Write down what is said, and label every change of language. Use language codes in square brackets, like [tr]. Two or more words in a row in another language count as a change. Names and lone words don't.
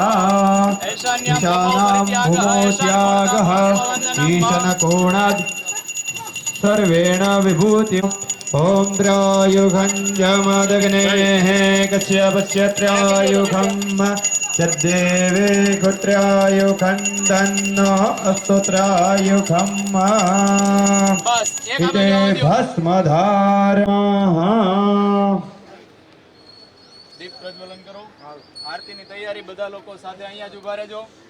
[sa] ईशानां भूमो त्यागः ईशनकोणाद् सर्वेण विभूतिम् ॐ त्रयुगञ्जमदग्नेः कश्यपस्य त्रयुगम् सद्देवे कुत्रायुखण्डन्नो अस्तोत्रायुखम् इते भस्मधारः [gu] દીપ પ્રજ્વલન કરો. આરતીની તૈયારી બધા લોકો સાથે અહીંયા જ ઊભા રહેજો.